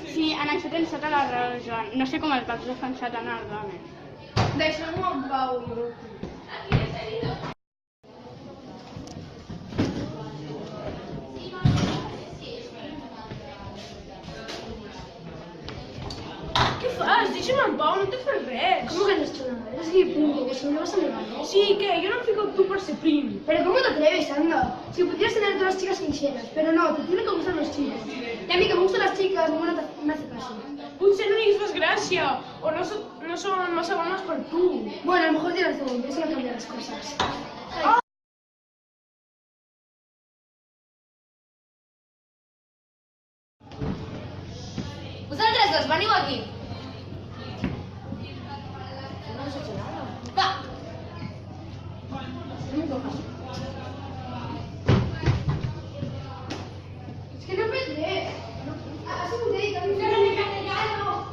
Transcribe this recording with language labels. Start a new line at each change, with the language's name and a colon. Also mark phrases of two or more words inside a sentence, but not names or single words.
Catalan: Sí, en això tens tota la raó, Joan. No sé com el vas defensar tant als homes. Deixeu-me en pau, inútil. Què fas? Deixa'm en pau, no t'he fet res.
Spanish: ¿Cómo que no estoy nada? Eres gilipollas, que seguro vas a negar, ¿no? Sí, que yo no me fijo tú por ser prim. Pero ¿cómo te atreves, anda? Si pudieras tener a todas las chicas que quisieras, pero no, te tienen que gustar los chicos. Y a mí que me gustan las chicas, ninguna me hace caso.
Catalan: Potser no diguis fas gràcia, o no són massa bones per tu.
Spanish: Bueno, a lo mejor tienes razón, eso no cambia las cosas.
Catalan: Vosaltres dos, veniu aquí.
Spanish: No has hecho nada. Va. No me cojas. Es que no me crees.
Catalan: Ha sigut ell, que a mi m'agrada castellano.